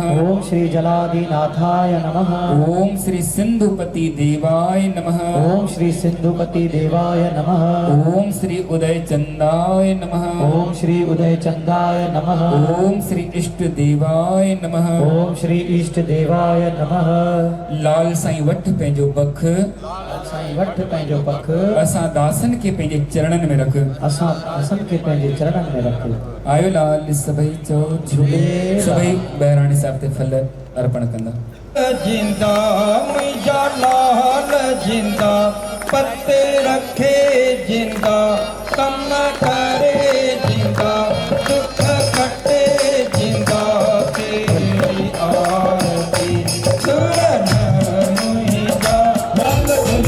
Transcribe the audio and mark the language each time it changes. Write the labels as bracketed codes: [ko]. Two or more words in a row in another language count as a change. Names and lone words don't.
[sa] ओम श्री जलाधिनाथाय नमः ओम श्री सिंधुपति देवाय नमः ओम श्री सिंधुपति देवाय नमः ओम श्री उदय चंदाय नमः ओम श्री उदय चंदाय नमः ओम श्री इष्ट देवाय नमः ओम श्री इष्ट देवाय नमः [sd] लाल साईं वठ पंहिंजो बख साईं वठ पंहिंजो पख असां दासन खे पंहिंजे चरणनि में रख असां दासन खे पंहिंजे चरणनि में रख आयो लाल सभई चओ झूले सभई बहिराणे साहिब ते फल अर्पण कंदा जिंदा मुंहिंजा लाल जिंदा पते रखे जिंदा कम करे जिंदा दुख कटे जिंदा तेरी आरती सुरन मुंहिंजा लाल